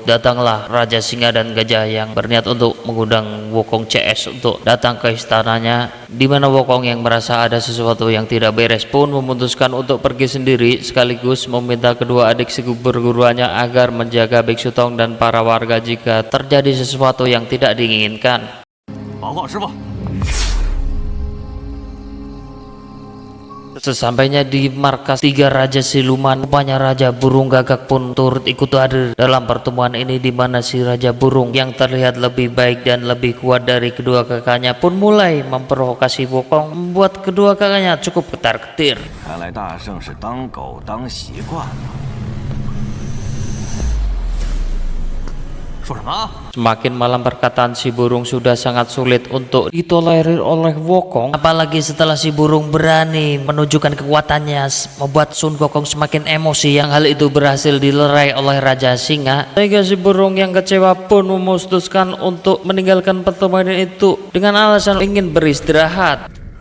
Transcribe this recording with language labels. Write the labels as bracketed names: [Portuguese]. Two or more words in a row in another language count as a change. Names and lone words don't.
[Indonesian] datanglah Raja Singa dan Gajah yang berniat untuk mengundang Wukong CS untuk datang ke istananya, di mana Wukong yang merasa ada sesuatu yang tidak beres pun memutuskan untuk pergi sendiri, sekaligus meminta kedua adik perguruannya agar menjaga Biksu Tong dan para warga jika terjadi sesuatu yang tidak diinginkan. [Chinese] 报告师傅。 [Indonesian] Sesampainya di markas tiga raja siluman, rupanya Raja Burung Gagak pun turut ikut hadir dalam pertemuan ini, di mana si Raja Burung yang terlihat lebih baik dan lebih kuat dari kedua kakaknya pun mulai memprovokasi Wukong, membuat kedua kakaknya cukup ketar-ketir. [Chinese] 看来大圣是当狗当习惯了。说什么？ [Indonesian] Semakin malam perkataan si burung sudah sangat sulit untuk ditolerir oleh Wukong, apalagi setelah si burung berani menunjukkan kekuatannya, membuat Sun Gokong semakin emosi, yang hal itu berhasil dilerai oleh Raja Singa, sehingga si burung yang kecewa pun memutuskan untuk meninggalkan pertemuan itu dengan alasan ingin beristirahat.